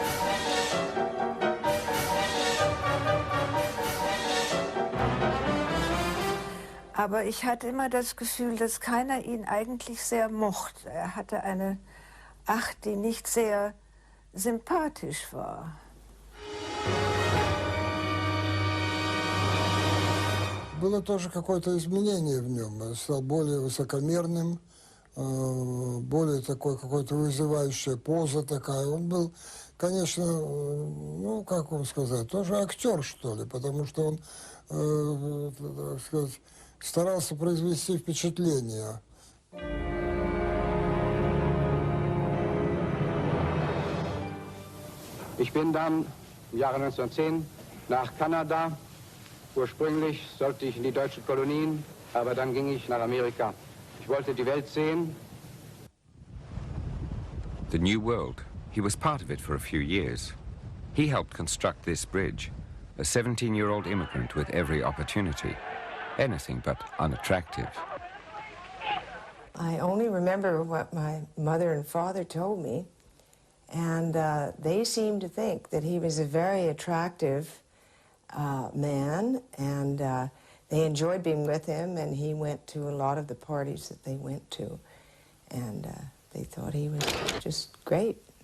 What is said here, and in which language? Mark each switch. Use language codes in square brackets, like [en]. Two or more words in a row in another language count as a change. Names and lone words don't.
[de] Aber ich hatte immer das Gefühl, dass keiner ihn eigentlich sehr mochte. Er hatte eine Art, die nicht sehr sympathisch war. [ru] Было тоже какое-то изменение в нем. Он стал более высокомерным, более такой какой-то вызывающая поза такая. Он был, конечно, ну, как вам сказать, тоже актер, что ли, потому что он, так сказать, старался произвести впечатление. [de] Ich bin dann im Jahre 1910 nach Kanada. Ursprünglich sollte ich in die deutschen Kolonien, aber dann ging ich nach Amerika. Ich wollte die Welt sehen. [en] The New World. He was part of it for a few years. He helped construct this bridge, a 17-year-old immigrant with every opportunity. Anything but unattractive. I only remember what my mother and father told me, and they seemed to think that he was a very attractive man, and they enjoyed being with him, and he went to a lot of the parties that they went to, and they thought he was just great.